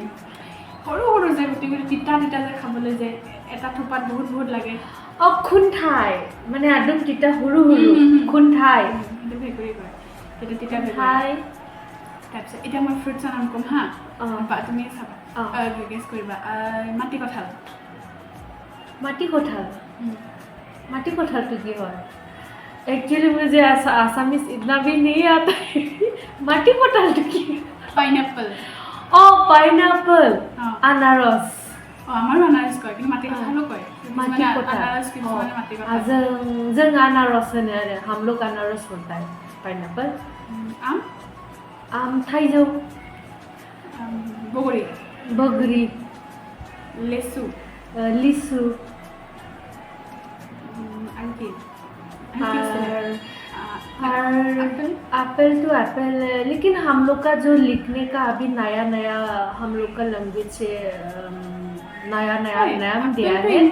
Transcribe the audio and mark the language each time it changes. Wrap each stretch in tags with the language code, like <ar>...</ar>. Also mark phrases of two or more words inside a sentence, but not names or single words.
<as>সৰু যে গুটি তিতা যে খাবলৈ যে এটা থোপাত বহুত লাগে। খুন্ঠাই মানে একদম তিতা সৰু খুন্ঠাই, সেইটো ভেকুৰী কয়, সেইটো তিতা ভেকুৰী। তাৰপিছত এতিয়া মই ফ্ৰুটছৰ নাম ক'ম হা, তুমি চাবা, গেছ কৰিবা।</as> <hi>माटी कटहल तो की है? एक्चुअली मुझे आसामीज इतना भी नहीं आता है। माटी कटहल तो की? पाइनएप्पल अनारस।</hi> <as>আমাৰো আনাৰস কয়, কিন্তু মাটি কঁঠালো কয়। মাটি কঁঠাল</as> <brx>जों अनारस होनो आरो,</brx> <hi>हम लोग अनारस बोलता है।</hi> <brx>पाइनएप्पल आम थाइजौ बगरी लिसु</brx> <en>apple to apple.</en> <hi>लेकिन हम लोग का जो लिखने का अभी नया हम लोग का लैंग्वेज से नया नाम दिया है।</hi>